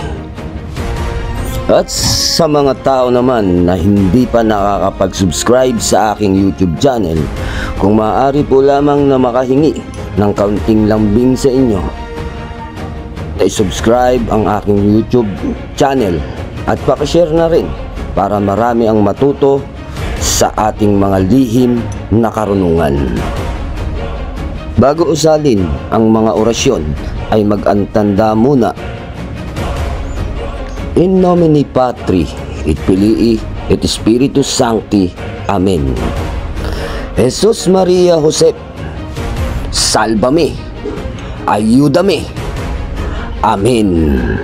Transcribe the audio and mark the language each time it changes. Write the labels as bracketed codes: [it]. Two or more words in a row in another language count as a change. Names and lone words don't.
[tl] At sa mga tao naman na hindi pa nakakapag-subscribe sa aking YouTube channel, kung maaari po lamang na makahingi ng kaunting lambing sa inyo, i-subscribe ang aking YouTube channel at pakishare na rin para marami ang matuto sa ating mga lihim na karunungan. Bago usalin ang mga orasyon ay mag-antanda muna. [la] In nomine Patri et Filii et Spiritus Sancti. Amen. [es] Jesus Maria Josep, salvame, ayúdame. Amen.